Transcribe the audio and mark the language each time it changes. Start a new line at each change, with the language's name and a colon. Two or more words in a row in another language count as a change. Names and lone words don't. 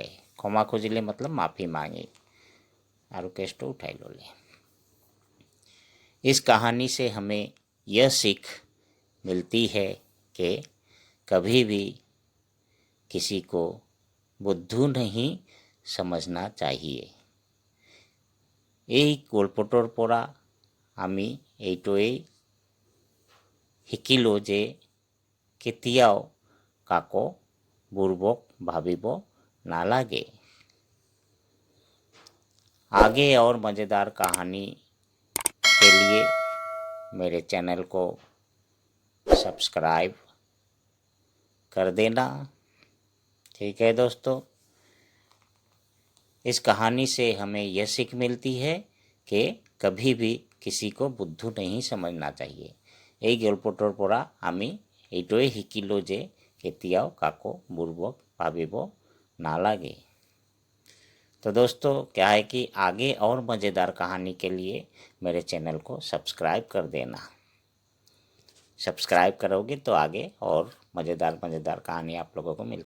Assamese: ক্ষমা খুজিলে
Hindi: मतलब माफ़ी मांगी
Assamese: আৰু কেছ তো উঠাই ল'লে।
Hindi: इस कहानी से हमें यह सीख मिलती है कि कभी भी किसी को बुद्धू नहीं समझना चाहिए।
Assamese: এই গল্পটোৰ পৰা আমি এইটোৱেই শিকিলোঁ যে কেতিয়াও কাকো বুৰ্বক ভাবিব নালাগে।
Hindi: आगे और मज़ेदार कहानी के लिए मेरे चैनल को सब्सक्राइब कर देना। ठीक है दोस्तों, इस कहानी से हमें यह सीख मिलती है कि कभी भी किसी को बुद्धू नहीं समझना चाहिए।
Assamese: এই গল্পটোৰ পৰা আমি এইটোৱে শিকিলোঁ যে কেতিয়াও কাকো বুৰ্বক ভাবিব নালাগে।
Hindi: तो दोस्तों, क्या है कि आगे और मज़ेदार कहानी के लिए मेरे चैनल को सब्सक्राइब कर देना। सब्सक्राइब करोगे तो आगे और मज़ेदार कहानी आप लोगों को मिल